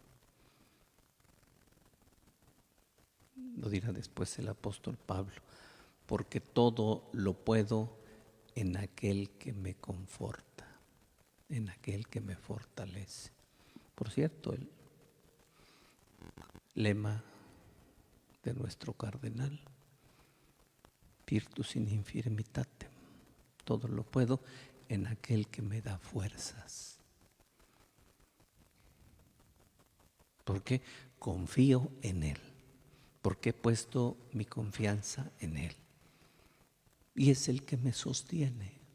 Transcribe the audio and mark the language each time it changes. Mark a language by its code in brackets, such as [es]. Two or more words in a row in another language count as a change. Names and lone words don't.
[es] Lo dirá después el apóstol Pablo, porque todo lo puedo en aquel que me conforta, en aquel que me fortalece. Por cierto, el lema de nuestro cardenal. [la] Virtus in infirmitatem. [es] Todo lo puedo en aquel que me da fuerzas. Porque confío en Él. Porque he puesto mi confianza en Él. Y es el que me sostiene.